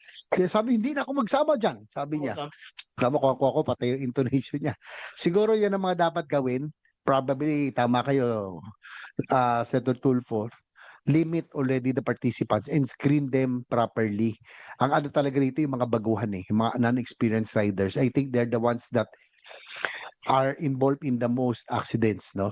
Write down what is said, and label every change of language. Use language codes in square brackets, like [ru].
[tl] Kaya sabi, hindi na ako magsama dyan, sabi niya. Tama ko pati yung intonation niya. Siguro yan ang mga dapat gawin. [en] Probably, [tl] tama kayo, [en] Senator Tulfo, limit already the participants and screen them properly. [tl] Ang ano talaga rito yung mga baguhan yung mga non-experienced riders. [en] I think they're the ones that are involved in the most accidents, no?